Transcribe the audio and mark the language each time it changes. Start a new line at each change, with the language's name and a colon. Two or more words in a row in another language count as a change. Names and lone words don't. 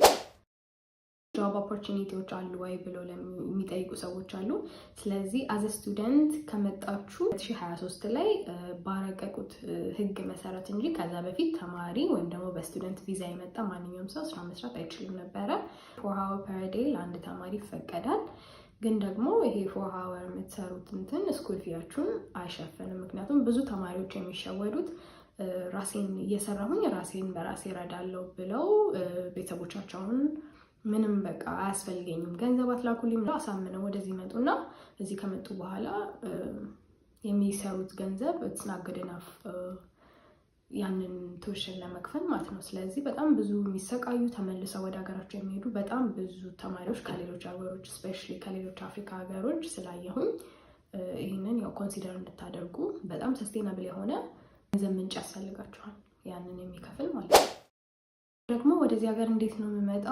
Amharic: ጆብ ኦፖርቹኒቲዎች አሉ ወይ ብለው የሚጠይቁ ሰዎች አሉ። ስለዚህ
English: as a student
Amharic: ከመጣችሁ 2023 ላይ ባረቀቁት ህግ መሰረት እንጂ ከዛ በፊት ተማሪ ወይም ደግሞ በስቱደንት ቪዛ የመጣ ማንኛውም ሰው ስራ መስራት አይችልም ነበረ።
English: 4 hour per day
Amharic: ለአንድ ተማሪ ይፈቀዳል። ግን ደግሞ ይሄ 4 hour የምትሰሩት እንትን ስኩል ፊያችሁን አይሸፍንም። ምክንያቱም ብዙ ተማሪዎች የሚሸወዱት ራሴን እየሰራሁኝ ራሴን በራሴ እረዳለሁ ብለው ቤተሰቦቻቸውን ምንም በቃ አያስፈልገኝም ገንዘብ አትላኩልኝ ብለው አሳምነው ወደዚህ መጡና እዚህ ከመጡ በኋላ የሚሰሩት ገንዘብ
English: it's not good enough
Amharic: ያንን ቱዊሽን ለመክፈል ማለት ነው። ስለዚህ በጣም ብዙ የሚሰቃዩ ተመልሰው ወደ ሀገራቸው የሚሄዱ በጣም ብዙ ተማሪዎች ከሌሎች ሀገሮች ስፔሻሊ ከሌሎች አፍሪካ ሀገሮች ስላየሁኝ ይህንን ያው ኮንሲደር እንድታደርጉ። በጣም ሰስቴናብል የሆነ ገንዘብ ምንጭ ያስፈልጋችኋል ያንን የሚከፍል ማለት ነው። ደግሞ ወደዚህ ሀገር እንዴት ነው የምመጣው?